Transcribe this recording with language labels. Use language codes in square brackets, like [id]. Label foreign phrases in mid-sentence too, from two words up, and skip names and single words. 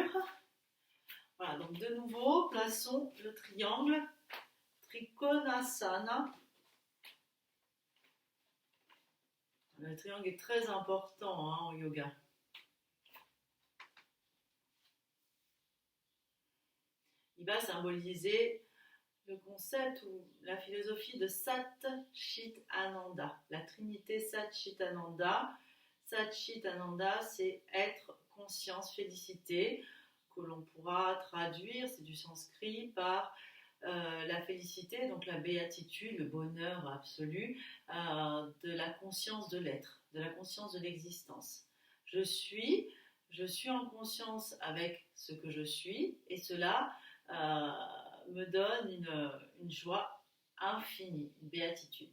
[fr] Voilà, donc de nouveau, plaçons le triangle, Trikonasana. Le triangle est très important en yoga. Il va symboliser le concept ou la philosophie de [sa] Sat Chit Ananda, [fr] la trinité [sa] Sat Chit Ananda. Sat Chit Ananda, [fr] c'est être, conscience, félicité, que l'on pourra traduire, c'est du sanskrit, par la félicité, donc la béatitude, le bonheur absolu, de la conscience de l'être, de la conscience de l'existence. Je suis en conscience avec ce que je suis, et cela me donne une joie infinie, une béatitude.